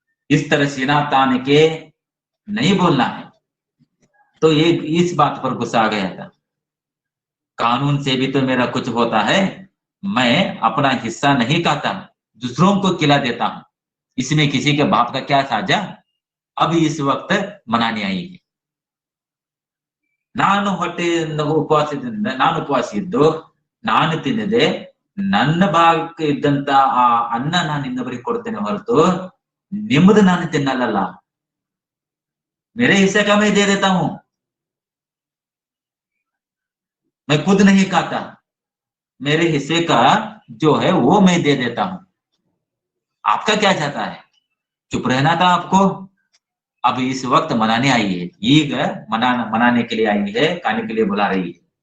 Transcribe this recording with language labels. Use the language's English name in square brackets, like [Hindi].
[Hindi] इस तरह सीना तान के नहीं बोलना है। तो ये इस बात पर गुस्सा आ गया था। कानून से भी तो मेरा कुछ होता है, मैं अपना हिस्सा नहीं खाता, दूसरों को खिला देता हूं, इसमें किसी के बाप का क्या साझा। अब इस वक्त मनाने आई है। [Kannada] ನಾನು ಉಪವಾಸ ಇದ್ದು ನಾನು ತಿನ್ನದೆ ನನ್ನ ಭಾಗಕ್ಕೆ ಇದ್ದಂತ ಆ ಅನ್ನ ನಾನು ಇನ್ನೊಬ್ಬರಿಗೆ ಕೊಡ್ತೇನೆ ಹೊರತು ನಿಮ್ಮದು ನಾನು ತಿನ್ನಲ್ಲ। [Hindi] मेरे हिस्से का मैं दे देता हूं, मैं खुद नहीं खाता, मेरे हिस्से का जो है वो मैं दे देता हूं। आपका क्या चाहता है, चुप रहना था आपको। अब इस वक्त मनाने आई है, ಈಗ मनाने के लिए आई है, खाने के लिए बुला रही है।